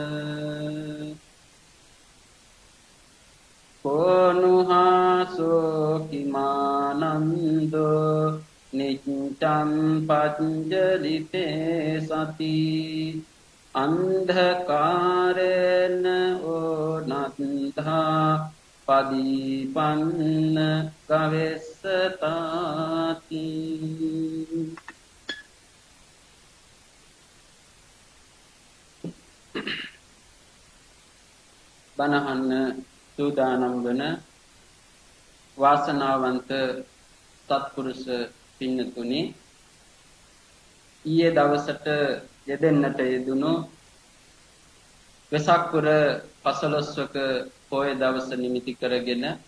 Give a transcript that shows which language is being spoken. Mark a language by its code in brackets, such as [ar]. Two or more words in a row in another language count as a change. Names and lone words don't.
[pi] කෝනුහාසෝ කිමානන්දෝ නිච්ඡං පඤ්ජලිතේ සති අන්ධකාරේන ඕනත්ථා පදීපන්න ගවෙස්සතාති. [si] බණහන්න සූදානම් වන වාසනාවන්ත සත්පුරුෂ පින්නතුනි, ඊයේ දවසට යෙදෙන්නට යෙදුණු වෙසක් පුර 15වක පොය දවස නිමිති කරගෙන